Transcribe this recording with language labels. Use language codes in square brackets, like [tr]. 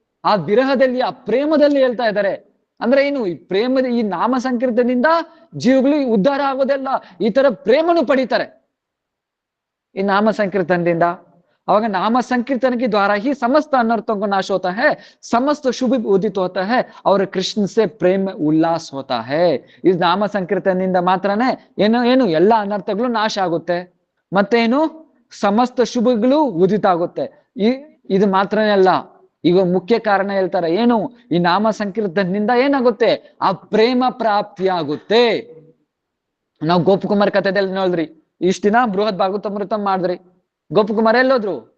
[kn] ಆ ವಿರಹದಲ್ಲಿ, ಆ ಪ್ರೇಮದಲ್ಲಿ ಹೇಳ್ತಾ ಇದ್ದಾರೆ. ಅಂದ್ರೆ ಏನು? ಈ ಪ್ರೇಮದ, ಈ ನಾಮ ಸಂಕೀರ್ತನದಿಂದ ಜೀವಗಳು ಉದ್ಧಾರ ಆಗೋದೆಲ್ಲ, ಈ ತರ ಪ್ರೇಮನು ಪಡಿತಾರೆ ಈ ನಾಮ ಸಂकीर्तन अವಾಗ [hi] नाम संकीर्तन के द्वारा ही समस्त अनर्थों को नाश होता है, समस्त शुभ उदित होता है और कृष्ण से प्रेम उल्लास होता है। इस नाम संकीर्तन [kn] ಮಾತ್ರನೇ ಏನು ಎಲ್ಲ ಅನರ್ಥಗಳು ನಾಶ ಆಗುತ್ತೆ, ಮತ್ತೇನು ಸಮಸ್ತ ಶುಭಗಳು ಉದಿತ ಆಗುತ್ತೆ. ಇದು ಮಾತ್ರನೇ ಅಲ್ಲ, ಈಗ ಮುಖ್ಯ ಕಾರಣ ಹೇಳ್ತಾರೆ ಏನು? ಈ ನಾಮ ಸಂಕೀರ್ತನದಿಂದ ಏನಾಗುತ್ತೆ? ಆ ಪ್ರೇಮ ಪ್ರಾಪ್ತಿ ಆಗುತ್ತೆ. ನಾವು ಗೋಪಕುಮಾರ್ ಕಥೆದಲ್ಲಿ ನೋಡಿದ್ರಿ, ಇಷ್ಟ ದಿನ ಬೃಹತ್ ಭಾಗವತಾಮೃತ ಮಾಡಿದ್ರಿ. ಗೋಪಕುಮಾರ್ ಎಲ್ಲೋದ್ರು?